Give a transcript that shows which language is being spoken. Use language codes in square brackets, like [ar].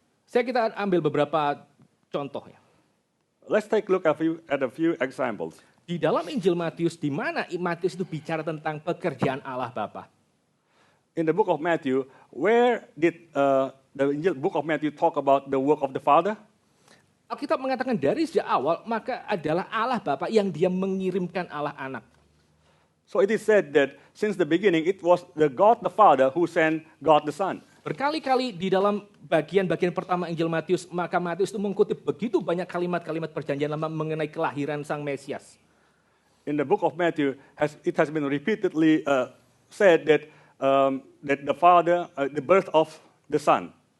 [id] Kita ambil beberapa contoh ya. [en] Let's take a look at a few examples. [id] Di dalam Injil Matius, di mana Matius itu bicara tentang pekerjaan Allah Bapa. [en] in the book of Matthew, where did the book of Matthew talk about the work of the Father? [id] Alkitab mengatakan dari sejak awal, maka adalah Allah Bapa yang dia mengirimkan Allah Anak. [en] So it is said that since the beginning, it was the God the Father who sent God the Son. [id] Berkali-kali di dalam bagian-bagian pertama Injil Matius, maka Matius itu mengutip begitu banyak kalimat-kalimat perjanjian lama mengenai kelahiran Sang Mesias. [en] In the book of Matthew, it has been repeatedly said that that the Father, the birth of the Son.